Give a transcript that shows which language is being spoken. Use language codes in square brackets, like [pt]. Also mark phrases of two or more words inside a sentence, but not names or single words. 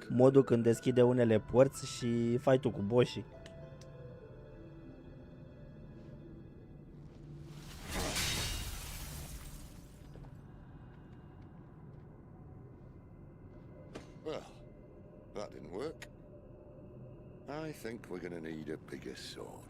[ro] Modul când deschide unele porți și fight-ul cu boșii. [en] Well, that didn't work. I think we're gonna need a bigger sword.